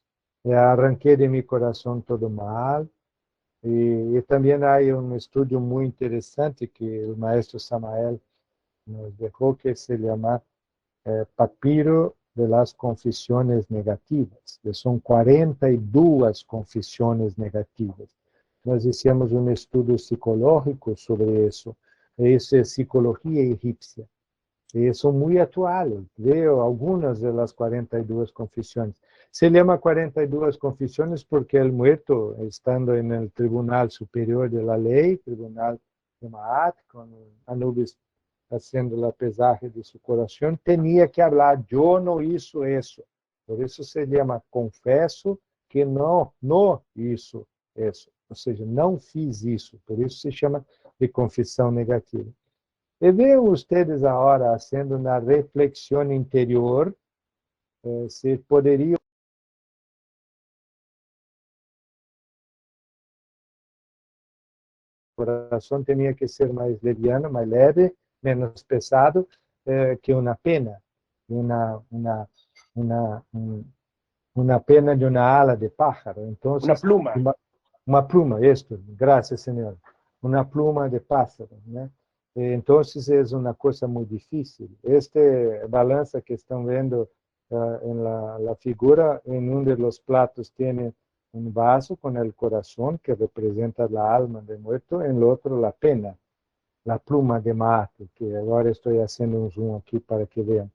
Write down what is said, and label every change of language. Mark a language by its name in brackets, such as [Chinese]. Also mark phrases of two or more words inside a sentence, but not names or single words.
[Spanish] Arranqué de mi corazón todo mal. Y también hay un estudio muy interesante que el maestro Samael nos dejó, que se llama Papiro de las confesiones negativas, que son 42 confesiones negativas. [Portuguese] Nós hicimos um estudo psicológico sobre isso. Isso é psicologia egípcia. E são muito atuais. Veo algumas das 42 confissões. Se chama 42 confissões porque o muerto, estando no Tribunal Superior de la Ley, Tribunal de Maat, com Anubis [Spanish] haciendo a pesaje [Portuguese] de seu coração, tinha que falar, eu não hizo isso. Por isso se chama confesso que não hizo isso. Ou seja, não fiz isso. Por isso se chama de confissão negativa. E veem vocês agora, fazendo uma reflexão interior, se poderia o coração tinha que ser mais leviano, mais leve, menos pesado que uma pena, uma pena de uma [Spanish] ala de pájaro. [Portuguese] Então, [Spanish] una pluma. [Portuguese] Uma pluma, isto, graças, Senhor. Uma pluma de pássaro, né? [Spanish] Entonces es una cosa muy difícil. Este balanza que están viendo en la figura, en uno de los platos tiene un vaso con el corazón que representa la alma del muerto, en el otro la pena, la pluma de Marte, que ahora estoy haciendo un zoom aquí para que vean.